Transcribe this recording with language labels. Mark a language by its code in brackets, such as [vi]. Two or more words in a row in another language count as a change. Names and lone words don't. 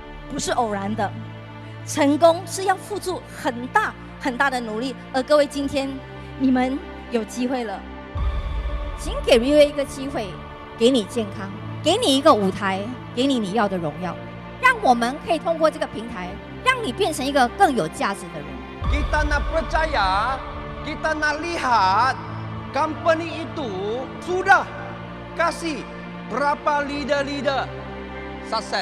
[zh] 不是偶然的，成功是要付出很大很大的努力。而各位，今天你们有机会了，请给 VV 一个机会，给你健康，给你一个舞台，给你要的荣耀，让我们可以通过这个平台，让你变成一个更有价值的人。 [ms] Kita nak percaya, kita nak lihat company itu sudah kasih berapa leader sukses。